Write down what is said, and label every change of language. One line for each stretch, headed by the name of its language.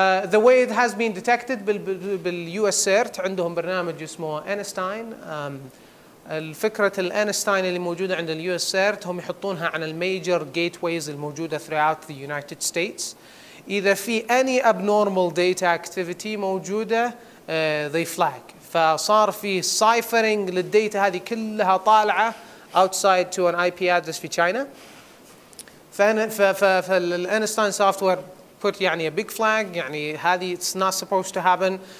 English: The way it has been detected بالUS CERT
Arabic: عندهم برنامج اسمه أينشتاين. الفكرة الأينشتاين اللي موجودة عند الUS CERT هم يحطونها على الميجر gateways الموجودة
English: throughout the United States. إذا في any abnormal data activity موجودة they flag.
Arabic: فصار في ciphering للديتا هذه كلها طالعة
English: outside to an IP address
Arabic: في China.
English: فالأينشتاين software put يعني a big flag يعني هذه it's not supposed to happen.